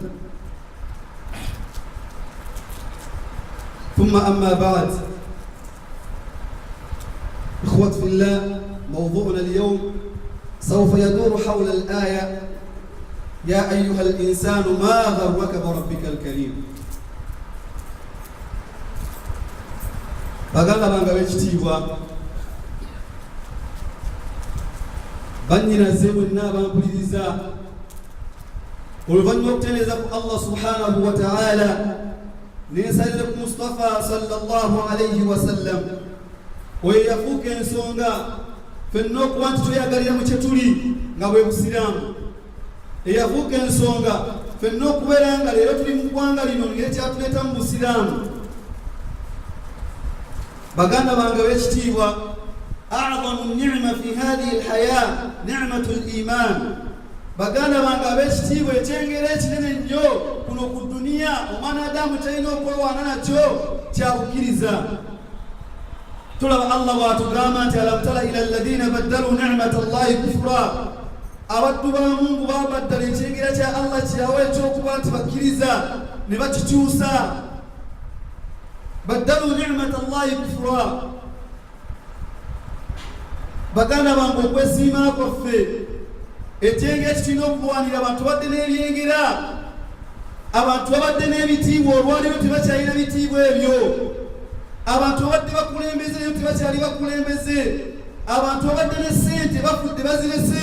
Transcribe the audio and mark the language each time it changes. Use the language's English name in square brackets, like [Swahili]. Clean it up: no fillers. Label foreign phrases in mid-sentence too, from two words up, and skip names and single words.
[Arabic] ثم أما بعد، إخوة في الله، موضوعنا اليوم سوف يدور حول الآية: يا أيها الإنسان ما غرك بربك الكريم. [Ganda] baganda bange ab'ekitiibwa, bannyinaze mwenna abankuliriza, oluvannyuma okutendereza ku [Arabic] الله سبحانه وتعالى [Ganda] n'ensalire ku Mustafa [Arabic] صلى الله عليه وسلم, [Ganda] oyo yafuuka ensonga ffenna okuba nti tweyagalira mu kye tuli nga bwe busiraamu, eyafuuka ensonga ffenna okubeera nga leero tuli mu ggwanga lino ng'ekyatuleeta mu busiraamu. baganda bange b'ekitiibwa, [Arabic] أعظم نعمة في هذه الحياة نعمة الإيمان. [Ganda] baganda bange ab'ekitiibwa, ekyengera ekinene nnyo kuno ku duniya omwanadamu kyalina okwolwana nakyo kya bukkiriza. tulaba Allah bw'atugamba nti: [Arabic] ألم تر إلى الذين بدلوا نعمة الله كفرا. [Ganda] abaddu ba Mungu babaddala ekyengera kya Allah kyawa ekyokuba nti bakkiriza ne bakikyusa. [Arabic] بدلوا نعمة الله كفرا. [Ganda] baganda bange, okwesiima kwaffe, ekyengera kirina okulwanira abantu badde n'ebyengera, abantu babadde n'ebitiibwa olwaliro tebakyalina bitiibwa ebyo, abantu babadde bakulembeze eyo tebakyali bakulembeze, abantu babadde ne ssente bafudde bazirese.